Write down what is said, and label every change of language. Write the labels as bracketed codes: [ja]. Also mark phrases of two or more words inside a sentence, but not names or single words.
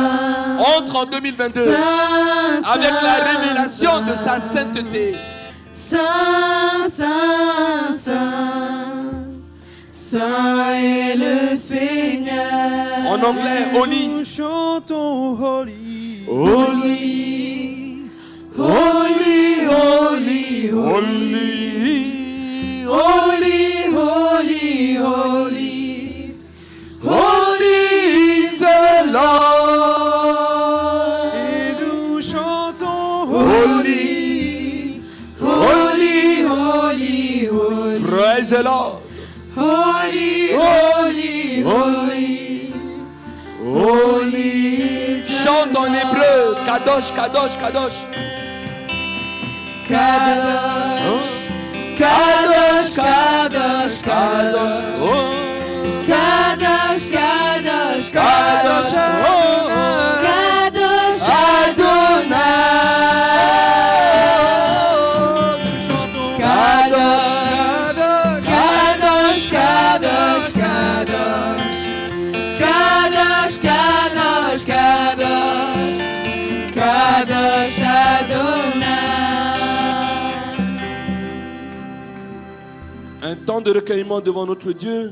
[fr] Saint, entre en 2022 avec la révélation de sa sainteté. Saint, Saint, Saint, Saint est le Seigneur. En anglais, Holy. Nous chantons Holy. [en] Holy, Holy, holy, holy, holy, holy, holy, holy, holy is the Lord. [fr] Et nous chantons [en] Holy, holy, holy, holy, praise the Lord. holy, holy, holy, Holy. [fr] Chante en hébreu. [he] קדוש, קדוש, קדוש. קדוש, קדוש, קדוש, קדוש, Oh. קדוש, קדוש, Kadosh, Kadosh, oh. קדוש אדני. [fr] Nous chantons [he] קדוש, קדוש, קדוש, קדוש, קדוש, קדוש, קדוש אדני. [fr] Un temps de recueillement devant notre Dieu.